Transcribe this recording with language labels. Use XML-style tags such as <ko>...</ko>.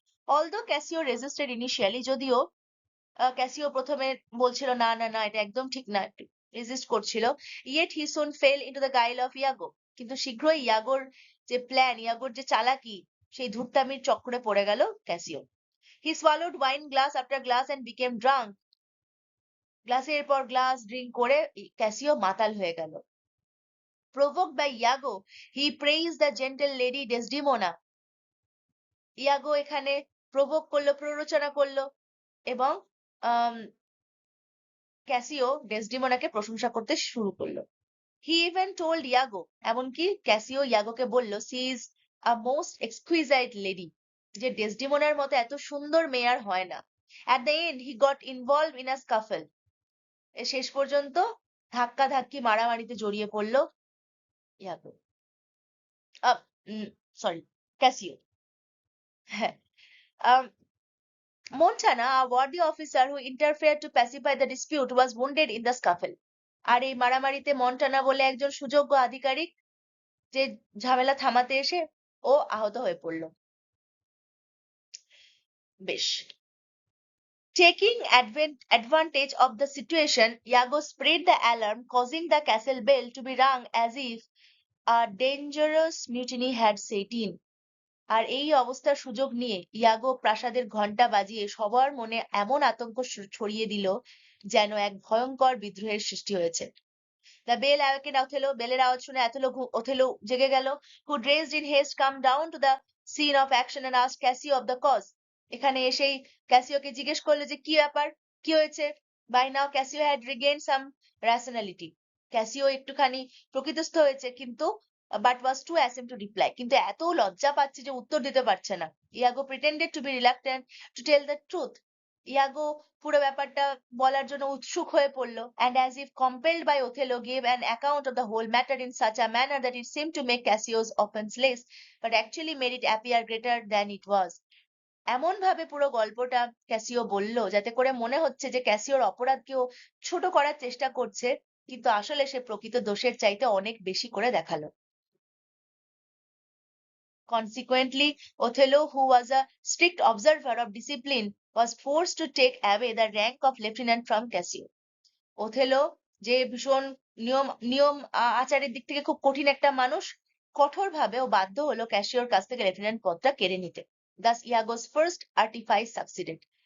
<en>Although Cassio resisted initially,</en> <bn>যদিও Casio প্রথমে বলছিল না না না এটা একদম ঠিক না, রেজিস্ট করছিল,</bn> <en>yet he soon fell into the guile of Iago.</en> <bn>কিন্তু শীঘ্রই ইয়াগোর যে প্ল্যান, ইয়াগোর যে চালাকি, সেই ধূর্তামির চক্করে পড়ে গেল Casio.</bn> <en>He swallowed wine glass after glass and became drunk.</en> <bn>গ্লাসের পর গ্লাস ড্রিঙ্ক করে ক্যাসিও মাতাল হয়ে গেল।</bn> <en>Provoked by Iago, he praised the gentle lady Desdemona.</en> <bn>ইয়াগো এখানে প্রভোগ করলো, প্ররোচনা করলো এবং ক্যাসিও ডেসডিমোনাকে প্রশংসা করতে শুরু করলো।</bn> <en>he even told Iago,</en> <bn>এমনকি ক্যাসিও ইয়াগোকে বলল,</bn> <en>she is a most exquisite lady,</en> <bn>যে ডেসডিমোনার মতো এত সুন্দর মেয়ে আর হয় না।</bn> <en>At the end he got involve in a scuffle.</en> <bn>শেষ পর্যন্ত ধাক্কাধাক্কি মারামারিতে জড়িয়ে পড়লো ইয়াগো, সরি ক্যাসিও।</bn> <en>হ্যাঁ, Montana, a worthy officer who interfered to pacify the dispute, was wounded in the scuffle.</en> <bn>আর এই মারামারিতে মন্টানা বলে একজন সুযোগ্য আধিকারিক, যে ঝামেলা থামাতে এসে ও আহত হয়ে পড়ল। বেশ।</bn> <en>Taking advantage of the situation, Iago spread the alarm, causing the castle bell to be rung as if a dangerous mutiny had set in.</en> <bn>আর এই অবস্থার সুযোগ নিয়ে ইয়াগো প্রাসাদের ঘন্টা বাজিয়ে সবার মনে এমন আতঙ্ক ছড়িয়ে দিল যেন এক ভয়ঙ্কর বিদ্রোহের সৃষ্টি হয়েছে।</bn> <en>The bell awakened Othello.</en> <bn>বেলের আওয়াজ শুনে ওথেলো জেগে গেল,</bn> <en>who dressed in haste come down to the scene of action and asked Cassio of the cause.</en> <bn>এখানে এসেই ক্যাসিওকে জিজ্ঞেস করলো যে কি ব্যাপার, কি হয়েছে।</bn> <en>By now Cassio had regained some rationality.</en> <bn>Casio একটুখানি প্রকৃতিস্থ হয়েছে, কিন্তু</bn> <en>but was too ashamed to reply.</en> <bn>কিন্তু এত লজ্জা পাচ্ছে যে উত্তর দিতে পারছে না।</bn> <en>Iago pretended to be reluctant to tell the truth.</en> <bn>ইয়াগো পুরো ব্যাপারটা বলার জন্য উৎসুক হয়ে পড়লো,</bn> <en>and as if compelled by Othello gave an account of the whole matter in such a manner that it seemed to make Cassio's offense less, but actually made it appear greater than it was.</en> <bn>এমন ভাবে পুরো গল্পটা Casio বলল যাতে করে মনে হচ্ছে যে ক্যাসিওর অপরাধকেও ছোট করার চেষ্টা করছে, কিন্তু আসলে সে প্রকৃত দোষের চাইতে অনেক বেশি করে দেখালো।</bn> <en>Consequently, Othello, who was a strict observer of discipline, was forced to take away the rank of lieutenant from Cassio.</en> <bn>Othello, যে ভীষণ নিয়ম আচারের দিক থেকে খুব কঠিন একটা মানুষ, কঠোরভাবে ও বাধ্য হলো ক্যাসিওর কাছ থেকে লেফটেন্যান্ট পদটা কেড়ে নিতে।</bn> <en>Thus Iago's first artifice succeeded.</en>